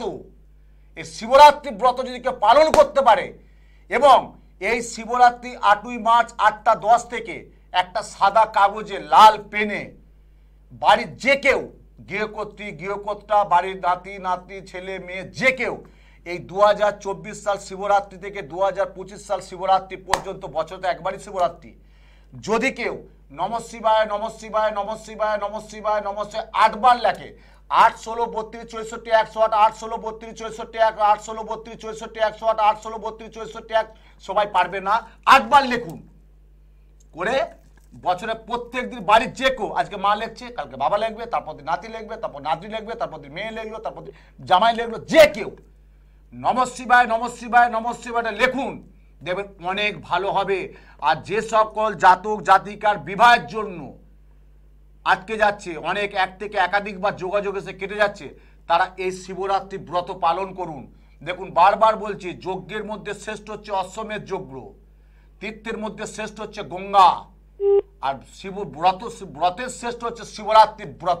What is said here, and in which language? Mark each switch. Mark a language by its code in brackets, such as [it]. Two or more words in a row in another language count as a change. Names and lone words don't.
[bn] এই শিবরাত্রি ব্রত যদি কেউ পালন করতে পারে, এবং এই শিবরাত্রি 8ই মার্চ 8টা 10 থেকে একটা সাদা কাগজে লাল পেনে বাড়ির যে কেউ, গৃহকর্ত্রী গৃহকর্তা, বাড়ির নাতি নাতনি ছেলে মেয়ে যে কেউ, এই 2024 সাল শিবরাত্রি থেকে 2025 সাল শিবরাত্রি পর্যন্ত, বছরে একবারই শিবরাত্রি, যদি কেউ [sa] নমঃ শিবায় নমঃ শিবায় নমঃ শিবায় নমঃ শিবায় নমঃ শিবায় [bn] 8 বার লেখে, 8 16 32 64 108, 8 16 32 64 1, 8 16 32 64 108, 8 16 32 64 1, সবাই পারবে না, 8 বার লিখুন করে বছরে প্রত্যেক দিন বাড়ির যে কেউ, আজকে মা লিখছে, কালকে বাবা লিখবে, তারপর দিন নাতি লিখবে, তারপর নাতি লিখবে, তারপর দিন মেয়ে লিখলো, তারপর দিন জামাই লিখলো, যে কেউ [sa] নমঃ শিবায় নমঃ শিবায় নমঃ শিবায়টা [bn] লিখুন, দেখবেন অনেক ভালো হবে। আর যে সকল জাতক জাতিকার বিবাহের জন্য আটকে যাচ্ছে, অনেক এক থেকে একাধিকবার যোগাযোগ এসে কেটে যাচ্ছে, তারা এই শিবরাত্রি ব্রত পালন করুন। দেখুন বারবার বলছি, যজ্ঞের মধ্যে শ্রেষ্ঠ হচ্ছে অশ্বমেধ যজ্ঞ, তীর্থের মধ্যে শ্রেষ্ঠ হচ্ছে গঙ্গা, আর ব্রতের শ্রেষ্ঠ হচ্ছে শিবরাত্রি ব্রত।